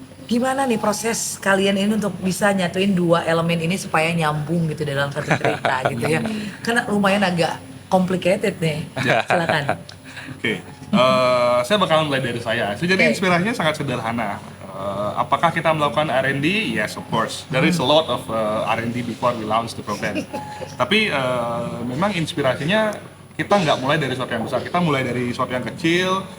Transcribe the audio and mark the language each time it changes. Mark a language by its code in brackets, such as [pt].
[id] Gimana nih proses kalian ini untuk bisa nyatuin dua elemen ini supaya nyambung gitu dalam satu cerita gitu ya. Karena lumayan agak complicated nih. Silakan. Oke. Saya bakalan mulai dari saya. Jadi inspirasinya sangat sederhana. Apakah kita melakukan R&D? [en] Yes, of course. There is a lot of R&D before we launch the program. [id] Tapi memang inspirasinya kita nggak mulai dari sesuatu yang besar. Kita mulai dari sesuatu yang kecil.